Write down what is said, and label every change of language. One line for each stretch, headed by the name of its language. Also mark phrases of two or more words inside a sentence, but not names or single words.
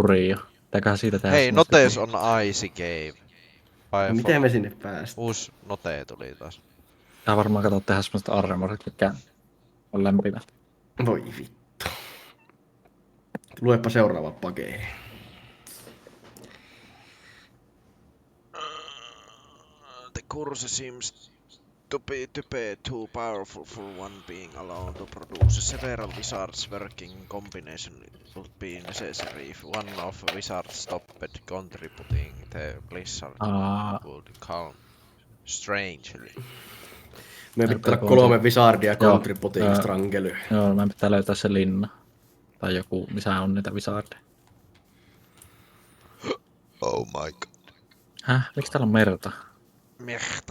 Finnish: Furin jo. Pitääköhän siitä tehdä Hei, semmoista-
English: Notes on Icy Cave. By
Finnish: No, miten me sinne päästään? Uusi Note tuli taas. Tää varmaan kato tehdä semmoista armorit, mikä on lämpimät. Voi vittu. Luepa seuraava pakee.
English: The course seems to be too powerful for one being alone to produce several wizards working in combination. It would be necessary if one of wizards stopped contributing, the blizzard would calm strangely.
Finnish: Meidän pitää olla Näyttää 3 wizardia Joo, contributing joo. strangely. Joo, mä pitää löytää se linna. Tai joku, missä on niitä wizardeja.
English: Oh my god.
Finnish: Häh? Miksi täällä on merta? Merta.